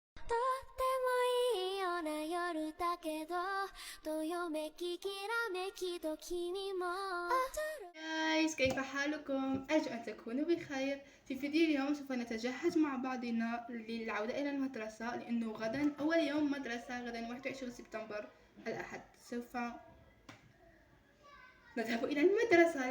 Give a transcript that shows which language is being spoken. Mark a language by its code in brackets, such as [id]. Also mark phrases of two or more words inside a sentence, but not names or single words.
[ja] とってもいいような夜だけどどよめききらめきと君も [ar] جايز كيف حالكم؟ أرجو أن تكونوا بخير. في فيديو اليوم سوف نتجهز مع بعضنا للعودة إلى المدرسة، لأنه غدا أول يوم مدرسة، غدا 21 سبتمبر الأحد سوف نذهب إلى المدرسة.